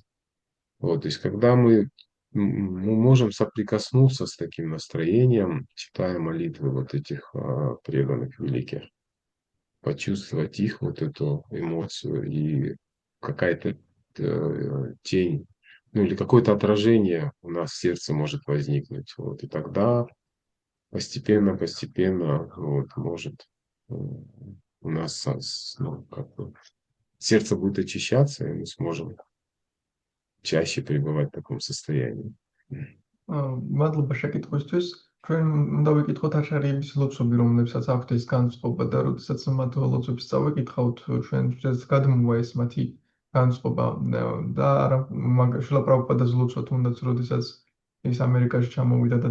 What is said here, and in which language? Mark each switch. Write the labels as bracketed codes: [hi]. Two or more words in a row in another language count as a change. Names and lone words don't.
[ru] Вот, то есть, когда мы можем соприкоснуться с таким настроением, читая молитвы вот этих преданных великих, почувствовать их вот эту эмоцию и какая-то тень, ну или какое-то отражение у нас в сердце может возникнуть. Вот, и тогда постепенно вот, может у нас как бы, сердце будет очищаться, и мы сможем чаще пребывать в таком состоянии. [ka] მადლობა შეკითხვისთვის. ჩვენ უნდა ვიკითხოთ აშარიების ლოცვები, რომლებსაც აქვთ ეს განწყობა და როდესაც მათ ლოცვებს წავიკითხავთ, ჩვენ გადმოვა ეს მათი განწყობა და არა შილა პრაბჰუპადას ლოცვა თუნდაც როდესაც ის ამერიკაში ჩამოვიდა და